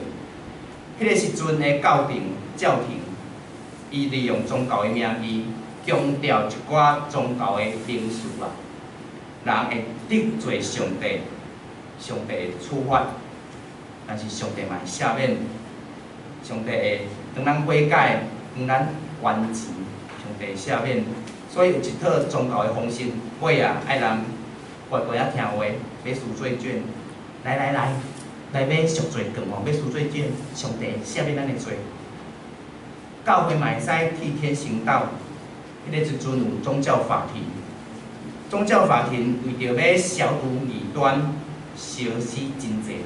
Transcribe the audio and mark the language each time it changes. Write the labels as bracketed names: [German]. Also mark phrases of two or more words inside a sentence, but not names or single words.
[Min Nan Chinese] 迄个时阵的教廷，伊利用宗教的名义，强调一寡宗教的名词啊，人会得罪上帝，上帝会处罚，但是上帝嘛会赦免，上帝会当咱悔改，当咱完成，上帝赦免。所以有一套宗教的方式，尾啊爱人乖乖啊听话，要赎罪券，来买赎罪券哦，要赎罪券，上帝赦免咱的罪。教会嘛会使替天行道，迄个时阵有宗教法庭，宗教法庭为着要消除异端，烧死真侪人。